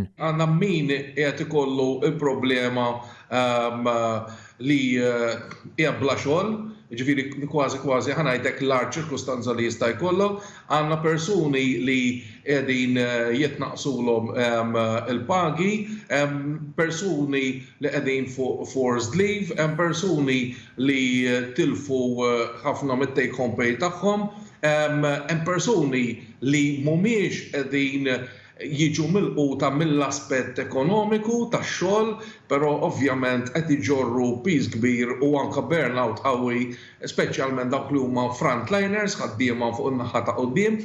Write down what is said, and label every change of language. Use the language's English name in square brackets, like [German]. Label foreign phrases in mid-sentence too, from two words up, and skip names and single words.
[Maltese] Għandna min qed ikollu l-problema li hija bla xogħol, ġifieri kważi ħanajdek l-ar ċirkustanza li jista' jkollok, għandna persuni li qegħdin jitnaqsulhom il-pagi, persuni li qegħdin fuq forced leave, persuni li tilfu ħafna mit- [English] take home pay [Maltese] tagħhom, hemm persuni li mhumiex qegħdin jiġu milquta mill-aspett ekonomiku tax-xogħol, però ovvjament qed iġorru piż kbir u anke burnout qawwi, speċjalment dawk li huma frontliners ħaddiema fuq in-naħa ta' quddiem.